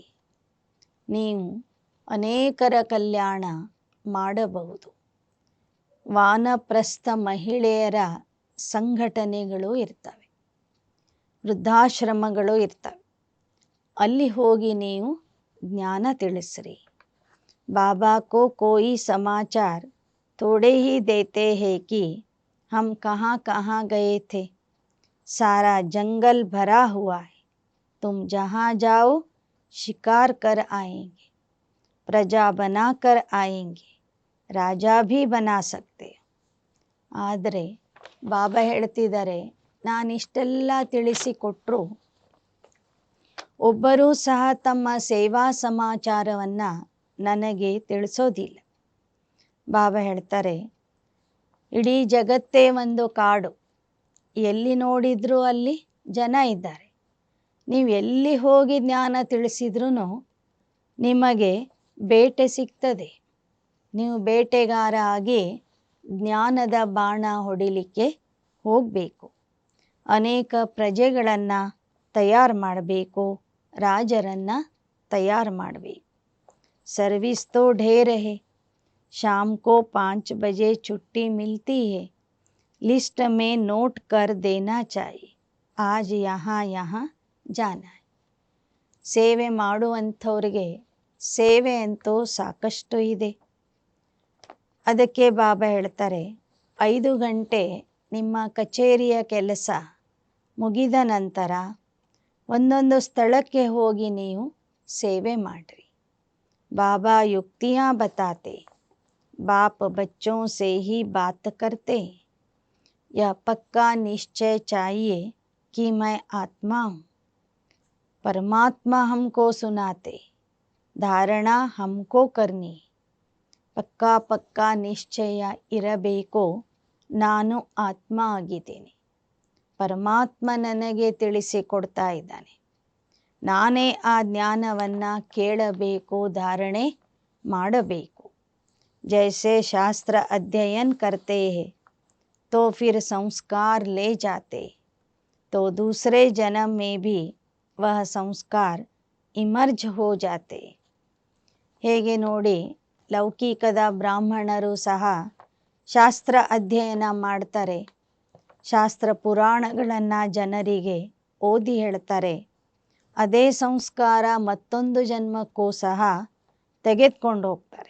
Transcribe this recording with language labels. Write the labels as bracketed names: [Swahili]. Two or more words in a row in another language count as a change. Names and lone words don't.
[Kannada] ನೀವು ಅನೇಕರ ಕಲ್ಯಾಣ ಮಾಡಬಹುದು. ವಾನಪ್ರಸ್ಥ ಮಹಿಳೆಯರ ಸಂಘಟನೆಗಳು ಇರ್ತವೆ, ವೃದ್ಧಾಶ್ರಮಗಳು ಇರ್ತವೆ. ಅಲ್ಲಿ ಹೋಗಿ ನೀವು ಜ್ಞಾನ ತಿಳಿಸ್ರಿ. [Hindi] बाबा को कोई समाचार थोड़े ही देते हैं कि हम कहाँ कहाँ गए थे, सारा जंगल भरा हुआ है, तुम जहाँ जाओ शिकार कर आएंगे, प्रजा बना कर आएंगे, राजा भी बना सकते. [Kannada] ಆದರೆ ಬಾಬಾ ಹೇಳ್ತಿದ್ದಾರೆ, ನಾನಿಷ್ಟೆಲ್ಲ ತಿಳಿಸಿಕೊಟ್ರು ಒಬ್ಬರೂ ಸಹ ತಮ್ಮ ಸೇವಾ ಸಮಾಚಾರವನ್ನು ನನಗೆ ತಿಳಿಸೋದಿಲ್ಲ. ಬಾಬಾ ಹೇಳ್ತಾರೆ, ಇಡೀ ಜಗತ್ತೇ ಒಂದು ಕಾಡು, ಎಲ್ಲಿ ನೋಡಿದ್ರೂ ಅಲ್ಲಿ ಜನ ಇದ್ದಾರೆ. ನೀವು ಎಲ್ಲಿ ಹೋಗಿ ಜ್ಞಾನ ತಿಳಿಸಿದ್ರೂ ನಿಮಗೆ ಬೇಟೆ ಸಿಗ್ತದೆ. ನೀವು ಬೇಟೆಗಾರ ಆಗಿ ಜ್ಞಾನದ ಬಾಣ ಹೊಡಿಲಿಕ್ಕೆ ಹೋಗಬೇಕು. ಅನೇಕ ಪ್ರಜೆಗಳನ್ನು ತಯಾರು ಮಾಡಬೇಕು, ರಾಜರನ್ನು ತಯಾರು ಮಾಡಬೇಕು. [Hindi] सर्विस तो ढेर है, शाम को 5 बजे छुट्टी मिलती है, लिस्ट में नोट कर देना चाहिए, आज यहाँ यहाँ जाना है. [Kannada] ಸೇವೆ ಮಾಡುವಂಥವ್ರಿಗೆ ಸೇವೆ ಅಂತೂ ಸಾಕಷ್ಟು ಇದೆ. ಅದಕ್ಕೆ ಬಾಬಾ ಹೇಳ್ತಾರೆ, 5 ಗಂಟೆ ನಿಮ್ಮ ಕಚೇರಿಯ ಕೆಲಸ ಮುಗಿದ ನಂತರ ಒಂದೊಂದು ಸ್ಥಳಕ್ಕೆ ಹೋಗಿ ನೀವು ಸೇವೆ ಮಾಡಿರಿ. [Hindi] बाबा युक्तियाँ बताते, बाप बच्चों से ही बात करते, यह पक्का निश्चय चाहिए कि मैं आत्मा हूँ. परमात्मा हमको सुनाते, धारणा हमको करनी. पक्का पक्का निश्चय इरಬೇಕು, [Kannada] ನಾನು ಆತ್ಮ ಆಗಿದ್ದೇನೆ, ಪರಮಾತ್ಮ ನನಗೆ ತಿಳಿಸಿಕೊಡ್ತಾ ಇದ್ದಾನೆ, ನಾನೇ ಆ ಜ್ಞಾನವನ್ನು ಕೇಳಬೇಕು, ಧಾರಣೆ ಮಾಡಬೇಕು. [Hindi] जैसे शास्त्र अध्ययन करते हैं तो फिर संस्कार ले जाते, तो दूसरे जन्म में भी वह संस्कार इमर्ज हो जाते. [Kannada] ಹೇಗೆ ನೋಡಿ, ಲೌಕಿಕದ ಬ್ರಾಹ್ಮಣರು ಸಹ ಶಾಸ್ತ್ರ ಅಧ್ಯಯನ ಮಾಡ್ತಾರೆ, ಶಾಸ್ತ್ರ ಪುರಾಣಗಳನ್ನು ಜನರಿಗೆ ಓದಿ ಹೇಳ್ತಾರೆ. ಅದೇ ಸಂಸ್ಕಾರ ಮತ್ತೊಂದು ಜನ್ಮಕ್ಕೂ ಸಹ ತೆಗೆದುಕೊಂಡು ಹೋಗ್ತಾರೆ.